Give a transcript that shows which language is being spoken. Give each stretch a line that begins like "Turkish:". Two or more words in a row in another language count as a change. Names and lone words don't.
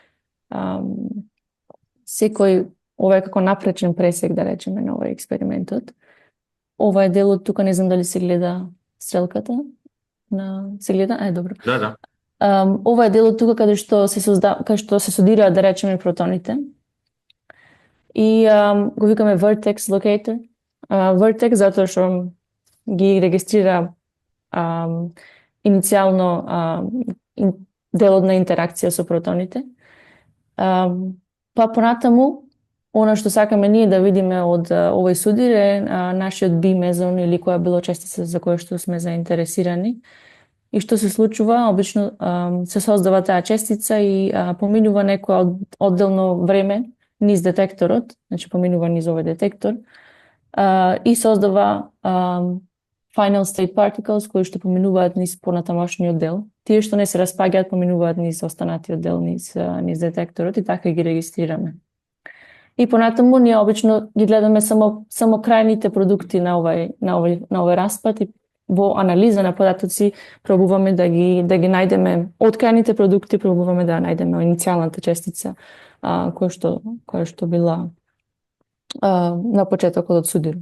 Macedonian: Секој ова е како напречен пресек, да речеме, на овој експериментот. Ова е делот, тука не знам дали се гледа стрелката. Се гледа? Добро. Да. Ова е делот тука каде што се содираат, да речеме, протоните. И го викаме
English: vertex locator.
Macedonian: Vertex затоа што ги регистрира иницијално делот на интеракција со протоните. Па понатаму, она што сакаме ние да видиме од овој судир е нашиот B-мезон или која било честица за која што сме заинтересирани. И што се случува, обично се создава таа честица и поминува некоја одделно време низ детекторот, значи поминува низ овој детектор, и создава
English: final state particles
Macedonian: кои што поминуваат низ понатамошниот дел. Тие што не се распаѓаат поминуваат низ останатиот дел низ детекторот и така ги регистрираме. И понатаму ние обично ги гледаме само крајните продукти на овој распад и во анализа на податоци пробуваме да ги најдеме од крајните продукти, пробуваме да најдеме иницијалната честица која што била на почетокот од судирот.